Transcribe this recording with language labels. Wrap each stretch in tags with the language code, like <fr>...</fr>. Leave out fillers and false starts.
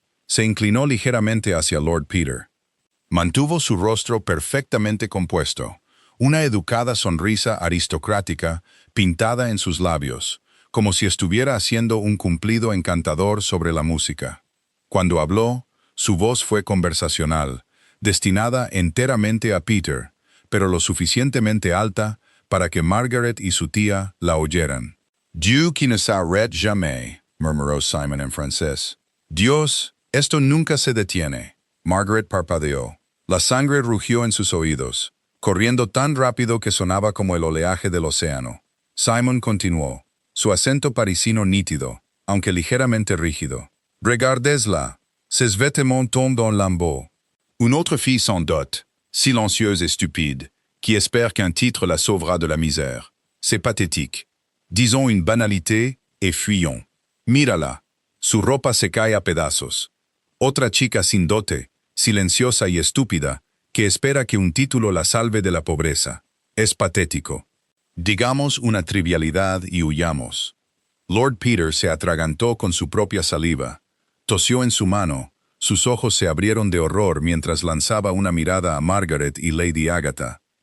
<es>Se inclinó ligeramente hacia Lord Peter. Mantuvo su rostro perfectamente compuesto, una educada sonrisa aristocrática pintada en sus labios, como si estuviera haciendo un cumplido encantador sobre la música. Cuando habló, Su voz fue conversacional, destinada enteramente a Peter, pero lo suficientemente alta para que Margaret y su tía la oyeran.</es> <fr>Dieu qui ne s'arrête jamais,</fr> <es>murmuró Simon en francés. Dios, esto nunca se detiene. Margaret parpadeó. La sangre rugió en sus oídos, corriendo tan rápido que sonaba como el oleaje del océano. Simon continuó, su acento parisino nítido, aunque ligeramente rígido.</es> <fr>Regardez-la, ses vêtements tombent dans lambeaux. Une autre fille sans dot, silencieuse et stupide, qui espère qu'un titre la sauvera de la misère. C'est pathétique. Disons une banalité et fuyons.</fr> <es>Mírala, su ropa se cae a pedazos. Otra chica sin dote, silenciosa y estúpida, que espera que un título la salve de la pobreza. Es patético. Digamos una trivialidad y huyamos. Lord Peter se atragantó con su propia saliva, tosió en su mano, sus ojos se abrieron de horror mientras lanzaba una mirada a Margaret y Lady Agatha.</es>